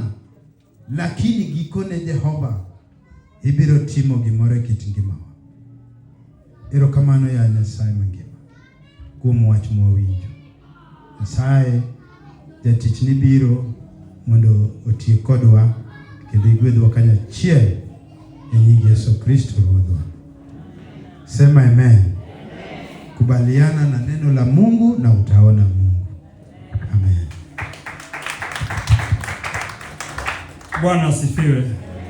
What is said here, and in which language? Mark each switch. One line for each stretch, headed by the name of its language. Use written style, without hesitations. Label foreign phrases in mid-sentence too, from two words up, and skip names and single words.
Luo (Kenya and Tanzania): Lakini gikone Jehova ibiro timo gimoro e kit ngimawa. Erokamano ya Nyasaye mangima kuom wach mwawinjo. Nyasaye jatichni biro mondo otie kodwa kendo igwedhwa kanyachiel e nying Yesu Kristo Ruodhwa.
Swahili: Sema amen. Kubaliana na neno la Mungu na utaona Mungu. Amen. Bwana asifiwe.